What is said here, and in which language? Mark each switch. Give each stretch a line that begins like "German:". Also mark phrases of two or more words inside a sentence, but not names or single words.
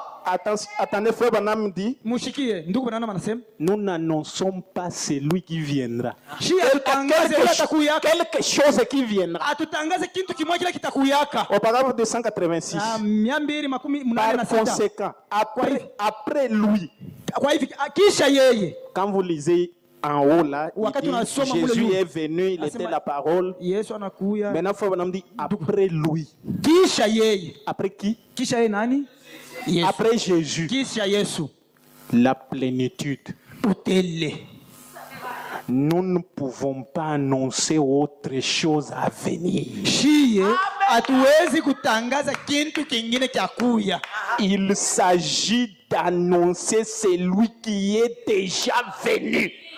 French: Attendez, frère Branham dit,
Swahili: Mushikie, ndugu Branham anasema,
French: nous n'annonçons pas celui qui viendra. Quelque chose qui viendra.
Swahili: Atutangaze kitu kimoja kile kitakuyaka.
French: Au paragraphe 286. Par conséquent, après lui,
Swahili: kisha yeye,
French: quand vous lisez en haut là, Jésus est venu, il était la parole. Maintenant, frère Branham dit après lui.
Swahili: Kisha yeye.
French: Après qui?
Swahili: Kisha yeye nani?
French: Yes. Après Jésus, la plénitude. Nous ne pouvons pas annoncer autre chose à venir. Il s'agit d'annoncer celui qui est déjà venu.